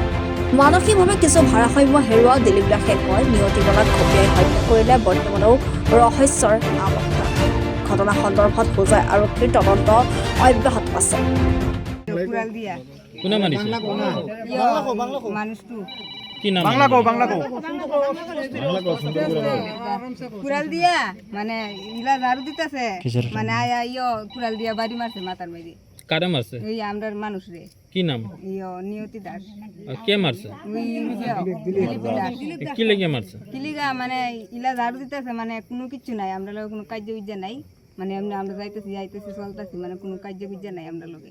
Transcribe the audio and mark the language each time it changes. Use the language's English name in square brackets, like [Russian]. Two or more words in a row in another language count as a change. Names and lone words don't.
[Assamese] মানসিকভাৱে কিছু ভাৰসাম্য হেৰুওৱা দিলীপ দাসে কয়, নিয়তিবালাক ঘপিয়াই হত্যা কৰিলে বৰ্তমানেও ৰহস্যৰ আৱদ্ধ। ঘটনা সন্দৰ্ভত হোজাই আৰক্ষীৰ তদন্ত অব্যাহত আছে। [Bangla] কুড়াল দিয়া মানে ইলা ঝাড়ু দিতেছে মানে আয়া কুড়াল দিয়া বাড়ি মারছে মাথার মারি। কারে মারছে? এই আমরার মানুষ রে। কি নাম? নিয়তি দাস। কে মারছে? দিলীপ দাস। কি লেগে মারছে? কি লিগা মানে ইলা ঝাড়ু দিতেছে মানে কোনো কিছু নাই, আমরা লগে কোনো কার্য বিদ্যা নাই, মানে এমনি আমরা যাইতেছি চলতেছি, মানে কোনো কার্য বিদ্যা নাই আমরা লগে।